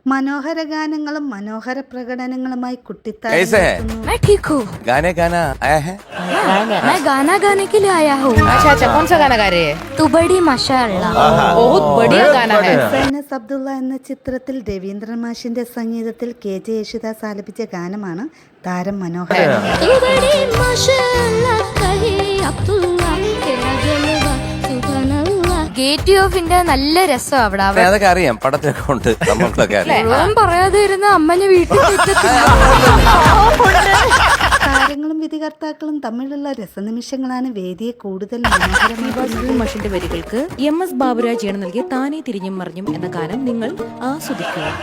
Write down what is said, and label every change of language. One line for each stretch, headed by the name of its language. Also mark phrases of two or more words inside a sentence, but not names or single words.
Malayalam: മനോഹര ഗാനങ്ങളും മനോഹര പ്രകടനങ്ങളുമായി
Hindi: कैसे है? मैं ठीक हूँ। गाने गाना आया है? मैं गाना गाने के लिए आया हूँ। अच्छा कौन सा गाना गा रहे हैं? तू बड़ी माशाअल्लाह। बहुत बढ़िया गाना है।
Malayalam: എസ് അബ്ദുള്ള എന്ന ചിത്രത്തിൽ രവീന്ദ്രൻ മാഷിന്റെ സംഗീതത്തിൽ KJ യേശുദാസ് ആലപിച്ച ഗാനമാണ് താരം മനോഹര.
Hindi: तू बड़ी माशाअल्लाह कहे अब्दुल्ला तेरा जलवा
Arabic: سبحان الله.
Malayalam: ഗേറ്റ് ഓഫിന്റെ നല്ല രസം അവിടെ. അതൊക്കെ അറിയാം, പടത്തിലൊക്കെ ഉണ്ട്, നമ്മളൊക്കെ അറിയാം. മുഴുവൻ പറയാതെ ഇരുന്ന അമ്മനെ വീട്ടിൽ താരങ്ങളും വിധികർത്താക്കളും തമ്മിലുള്ള രസനിമിഷങ്ങളാണ് വേദിയെ കൂടുതൽ മനോഹരമാക്കുന്നത്. മഷിന്റെ വരികൾക്ക് MS ബാബുരാജാണ് നൽകിയ താനേ തിരിഞ്ഞും മറിഞ്ഞും എന്ന ഗാനം നിങ്ങൾ ആസ്വദിക്കുക.